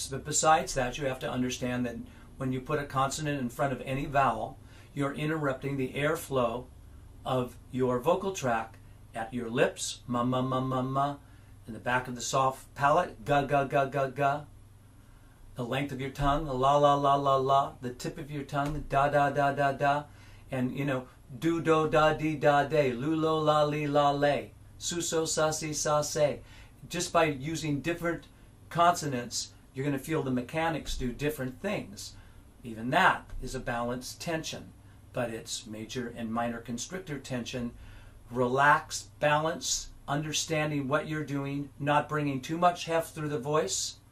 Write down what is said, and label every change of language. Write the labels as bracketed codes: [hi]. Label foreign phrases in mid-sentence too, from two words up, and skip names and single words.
[en] But besides that, you have to understand that when you put a consonant in front of any vowel, you're interrupting the airflow of your vocal tract at your lips, ma ma ma ma ma, in the back of the soft palate, ga ga ga ga ga, the length of your tongue, la la la la la, the tip of your tongue, da da da da da, and do do da di da de, lu lo la li la le, su so sa si sa se. Just by using different consonants, you're going to feel the mechanics do different things. Even that is a balanced tension, but it's major and minor constrictor tension. Relaxed, balance, understanding what you're doing, not bringing too much heft through the voice.